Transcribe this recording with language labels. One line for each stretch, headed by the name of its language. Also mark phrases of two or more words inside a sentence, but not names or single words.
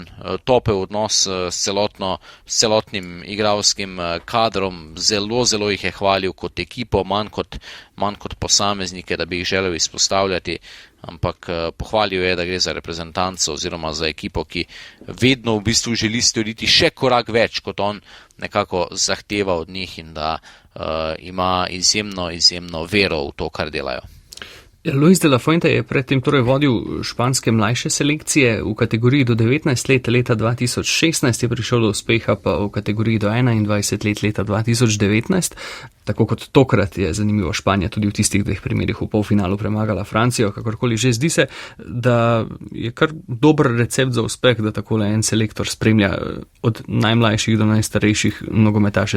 Slovenian: topel odnos s celotnim igralskim kadrom, zelo jih je hvalil kot ekipo, manj kot posameznike, da bi jih želel izpostavljati, ampak pohvalil je, da gre za reprezentanco oziroma za ekipo, ki vedno v bistvu želi storiti še korak več, kot on nekako zahteva od njih in da ima izjemno vero v to, kar delajo. Luis de la Fuente je predtem torej vodil španske mlajše selekcije v kategoriji do 19 let, leta 2016 je prišel do uspeha, pa v kategoriji do 21 let, leta 2019. Tako kot tokrat je zanimivo, Španija tudi v tistih dveh primerih v polfinalu premagala Francijo, kakorkoli že zdi se, da je kar dober recept za uspeh, da takole en selektor spremlja od najmlajših do najstarejših nogometaše.